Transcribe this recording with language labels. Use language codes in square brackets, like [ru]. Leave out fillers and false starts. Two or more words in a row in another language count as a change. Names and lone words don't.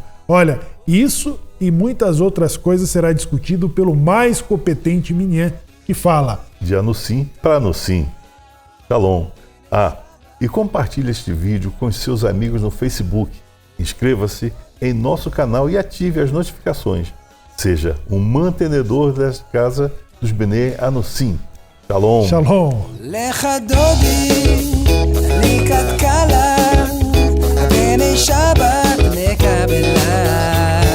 [pt] Olha, isso e muitas outras coisas será discutido pelo mais competente Minyan, que fala de Anussim para Anussim. Shalom. E compartilhe este vídeo com os seus amigos no Facebook. Inscreva-se em nosso canal e ative as notificações. Seja um mantenedor da casa dos Bnei Anussim. Shalom. Shalom. [he] לכה דודי, לקראת כלה, בני שבת נקבלה.